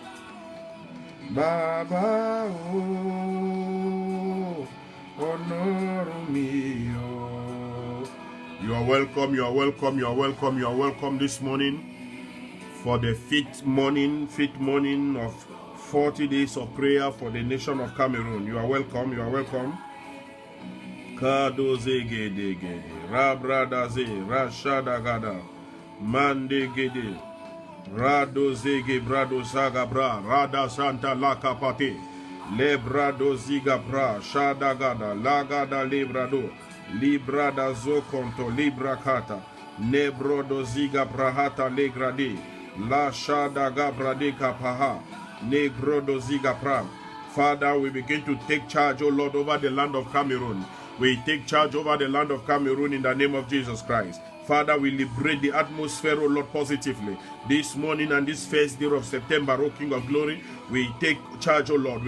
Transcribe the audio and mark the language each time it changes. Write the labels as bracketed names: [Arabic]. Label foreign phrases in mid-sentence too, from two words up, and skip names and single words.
[English] Baba, oh, honor me, oh. You are welcome, you are welcome, you are welcome, you are welcome this morning for the fifth morning of 40 days of prayer for the nation of Cameroon. You are welcome, you are welcome. Kadoze gede gede, rabradaze, rashadagada, mande gede, radoze gebrado sagabra, rada santa lakapate, lebrado zigabra, shadagada, lagada lebrado, librada zokonto, librakata, nebrodo zigabrahata legrade, la shadagabrade kapaha, negrodo zigapra. Father, we begin to take charge, O Lord, over the land of Cameroon. We take charge over the land of Cameroon in the name of Jesus Christ. Father, we liberate the atmosphere, O Lord, positively. This morning and this first day of September, O King of Glory, we take charge, O Lord.